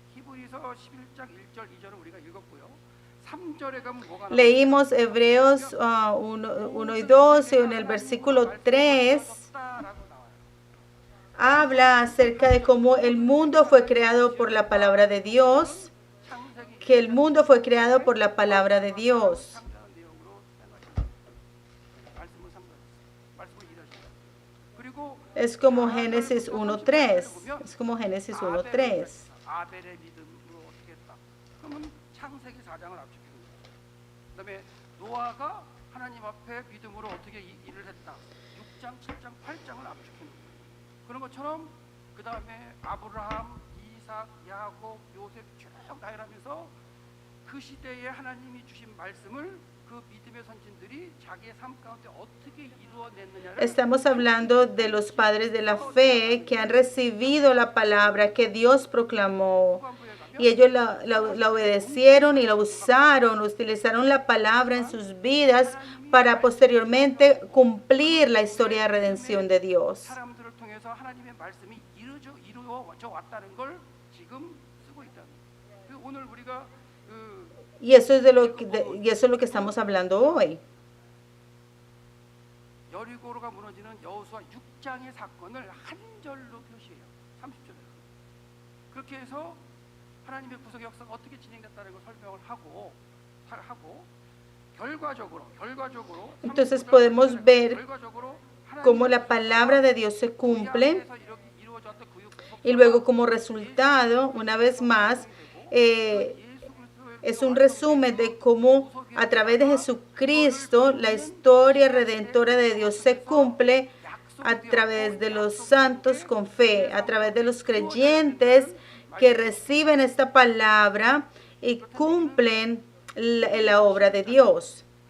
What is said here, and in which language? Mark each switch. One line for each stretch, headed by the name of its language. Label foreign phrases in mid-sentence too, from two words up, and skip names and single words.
Spanish: Leímos Hebreos 1 y 2, y en el versículo 3 habla acerca de cómo el mundo fue creado por la palabra de Dios, que el mundo fue creado por la palabra de Dios. Es como Génesis 1:3. Es como Génesis 1:3.
Korean: 노아가 하나님 앞에 믿음으로 어떻게 일을 했다. 6장, 7장, 8장을 압축해놓은 거예요. 그런 것처럼 그 다음에 아브라함, 이삭, 야곱, 요셉 쭉 나열하면서 그 시대에 하나님이 주신 말씀을 그 믿음의 선진들이 자기의 삶 가운데 어떻게 이루어냈느냐를.
Spanish: Estamos hablando de los padres de la fe que han recibido la palabra que Dios proclamó. Y ellos la obedecieron y la usaron, utilizaron la palabra en sus vidas para posteriormente cumplir la historia de redención de Dios. Y eso es de lo que estamos hablando hoy.
Korean: 여리고가 무너지는 여호수아 6장의 사건을 한 절로 표시해요. 30절에. 그렇게 해서 하나님의 구속의 역사가 어떻게 진행됐다는 걸 설명을 하고 결과적으로
Spanish: Entonces podemos ver cómo la palabra de Dios se cumple y luego como resultado, una vez más, es un resumen de cómo a través de Jesucristo la historia redentora de Dios se cumple a través de los santos con fe, a través de los creyentes que reciben esta palabra y cumplen la obra de Dios.